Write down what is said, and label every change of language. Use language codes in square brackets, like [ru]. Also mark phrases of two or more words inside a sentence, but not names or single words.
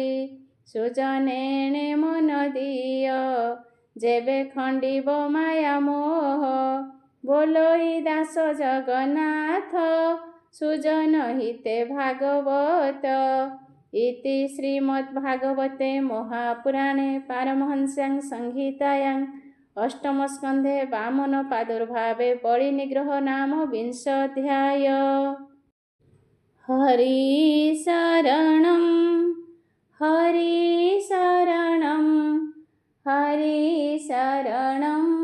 [or] ସୁଜନେଣେ ମନ ଦିଅ, ଯେବେ ଖଣ୍ଡିବ ମାୟା ମୋହ। ବୋଲଇ ଦାସ ଜଗନ୍ନାଥ, ସୁଜନ ହିତେ ଭାଗବତ। [sa] ଇତି ଶ୍ରୀମଦ୍ଭାଗବତେ ମହାପୁରାଣେ ପାରମହଂସ୍ୟାଂ ସଂହିତାୟାଂ अष्टमस्कन्धे वामन प्रादुर्भावे बलिनिग्रह नाम विंशोऽध्याय। हरिशरणं हरिशरणं हरिशरणं